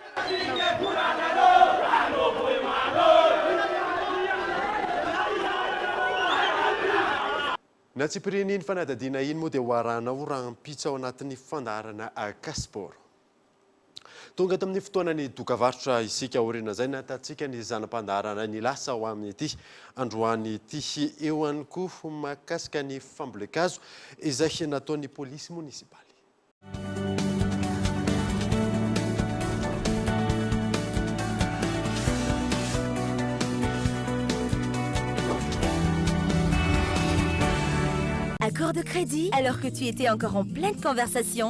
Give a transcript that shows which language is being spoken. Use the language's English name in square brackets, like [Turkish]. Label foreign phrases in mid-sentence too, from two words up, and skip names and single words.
[Malagasy] Na tsy pireniny fanadadiana iny moa dia hoaranao raha ampitsa ao anatin'ny fandaharana Kasport. tonga tamin'ny fotoanany dokavarotra isika orina zay natatsika ny zanam-pandaharana ny lasa ho amin'ny ity androany ity eo ihany koa mahakasika ny fambolekazo izay nataon'ny polisy munisipaly. [French] Accord de crédit alors que tu étais encore en pleine conversation?